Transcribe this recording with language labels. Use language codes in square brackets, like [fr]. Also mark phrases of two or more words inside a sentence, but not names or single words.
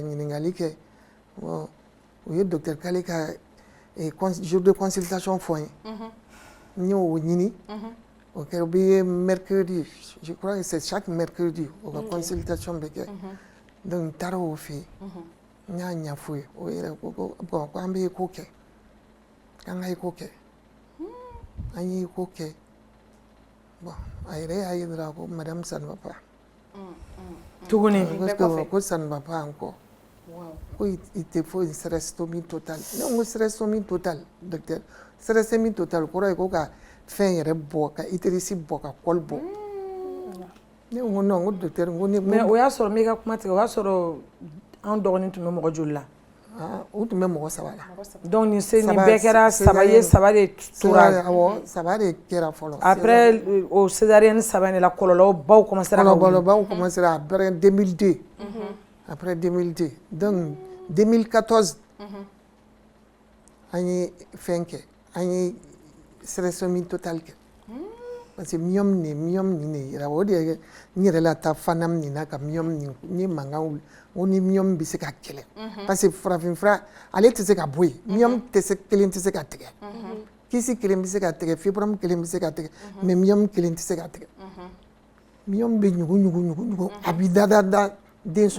[bm] ɲininkali kɛ bon o ye docteur Kale ka jour de consultation fɔ n ye n y'o ɲini o kɛra o bɛ mercredi [fr] je crois que c'est chaque mercredi [bm] o ka consultation bɛ kɛ donc n taara o fɛ yen n y'a ɲɛfɔ ye o yɛrɛ ko bon ko an bɛ écho kɛ k'an ka écho kɛ an ye écho kɛ bon a yɛrɛ y'a ye dɔrɔn ko [fr] madame ça ne va pas [bm] tuguni ko [fr] ça ne va pas encore [bm] ko [fr] il te faut une stresstomie totale [bm] ne ko [fr] stresstomie totale docteur stresstomie totale [bm] kɔrɔ ye ko ka fɛn yɛrɛ bɔ ka ITRIS bɔ ka kɔli bɔ ne ko non ko docteur ko ne mais o y'a sɔrɔ n b'i ka kuma tigɛ o y'a sɔrɔ an dɔgɔnin tun bɛ mɔgɔ joli la u tun bɛ mɔgɔ 3 la donc nin bɛɛ kɛra 3 ye 3 de tora awɔ 3 de kɛra fɔlɔ après o césarienne 3 de la kɔlɔlɔ baw commencera kɔlɔlɔ baw commencera après 2002 après 2002 donc 2014 an ye fɛn kɛ an ye [fr] stresstomie totale [bm] kɛ [fr] parce que [bm] myome nin de yira o de ye n yɛrɛ la taa fanam nin na ka myome nin n ye mankan wuli ko ni myome bɛ se ka kɛlɛ [fr] parce que [bm] farafinfura ale tɛ se ka bɔ yen myome kelen tɛ se ka tigɛ kisi kelen bɛ se ka tigɛ fibrome kelen bɛ se ka tigɛ mais myome kelen tɛ se ka tigɛ myome bɛ ɲugu a bɛ da denso kɔnɔ